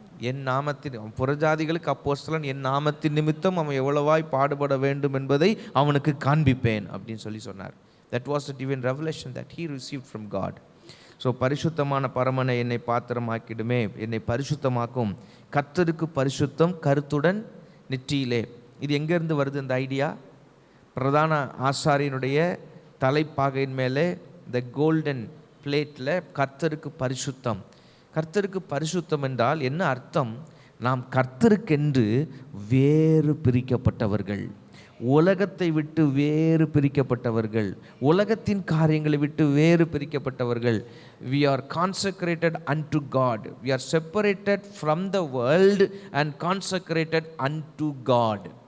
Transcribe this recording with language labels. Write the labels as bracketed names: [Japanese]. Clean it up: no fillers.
[Tamil] என் நாமத்தின், புறஜாதிகளுக்கு அப்போஸ்தலன், என் நாமத்தின் நிமித்தம் அவன் எவ்வளவாய் பாடுபட வேண்டும் என்பதை அவனுக்கு காண்பிப்பேன் அப்படின்னு சொன்னார். [English] That was the divine revelation that he received from God. [Tamil] So பரிசுத்தமான பரமனை என்னை பாத்திரமாக்கிடுமே, என்னை பரிசுத்தமாக்கும். கர்த்தருக்கு பரிசுத்தம் கருத்துடன் நெற்றியிலே. இது எங்கேருந்து வருது இந்த ஐடியா? பிரதான ஆசாரியனுடைய தலைப்பாகையின் மேலே இந்த கோல்டன் பிளேட்டில் கர்த்தருக்கு பரிசுத்தம். கர்த்தருக்கு பரிசுத்தம் என்றால் என்ன அர்த்தம்? நாம் கர்த்தருக்கென்று வேறு பிரிக்கப்பட்டவர்கள், உலகத்தை விட்டு வேறு பிரிக்கப்பட்டவர்கள், உலகத்தின் காரியங்களை விட்டு வேறு பிரிக்கப்பட்டவர்கள். [English] We are consecrated unto God. We are separated from the world and consecrated unto God.